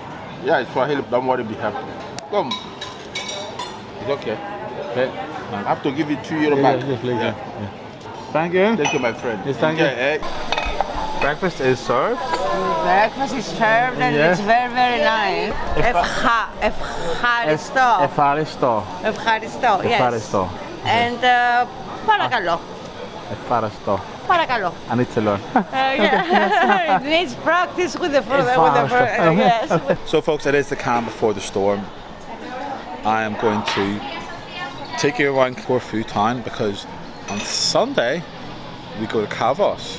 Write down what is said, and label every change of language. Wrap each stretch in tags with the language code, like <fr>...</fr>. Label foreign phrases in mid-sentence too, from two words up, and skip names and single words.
<en>Yeah, it's Swahili. Don't worry, be happy. Come. It's okay. Okay. I have to give you €2 back. Yes, please. Yeah. Thank you. Thank you, my friend. Yes, thank you. Eh? Breakfast is served. Breakfast is served and Yes. it's very, very nice.</en> <el>Ευχαριστώ. Ευχαριστώ. Ευχαριστώ, yes. Ευχαριστώ. And παρακαλώ. Ευχαριστώ. Παρακαλώ.</el> <en>I need to learn. Yeah. It needs practice with the yes. So, folks, it is the calm before the storm. I am going to take you around Corfu Town because on Sunday we go to Kavos.</en>